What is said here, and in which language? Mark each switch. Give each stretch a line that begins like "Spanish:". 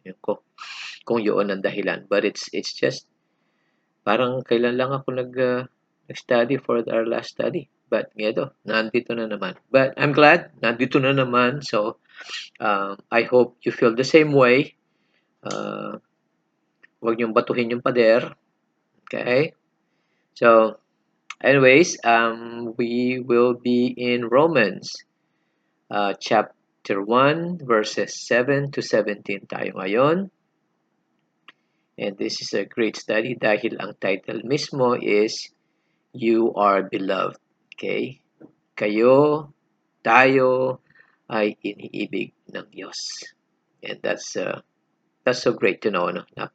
Filipino: Yun ko, kung yun ang dahilan.
English: But it's just
Filipino: parang kailan lang ako nag-study
English: for our last study.
Filipino: But ito, nandito na naman.
English: But I'm glad,
Filipino: nandito na naman.
English: So, I hope you feel the same way.
Filipino: Uh, Huwag niyong batuhin yung pader. Okay?
English: So, anyways, we will be in Romans chapter 1, verses 7 to 17
Filipino: tayo ngayon.
English: And this is a great study
Filipino: dahil ang title mismo
English: is You Are Beloved. Okay?
Filipino: Kayo, tayo ay iniibig ng Diyos.
English: And that's so great to know, no?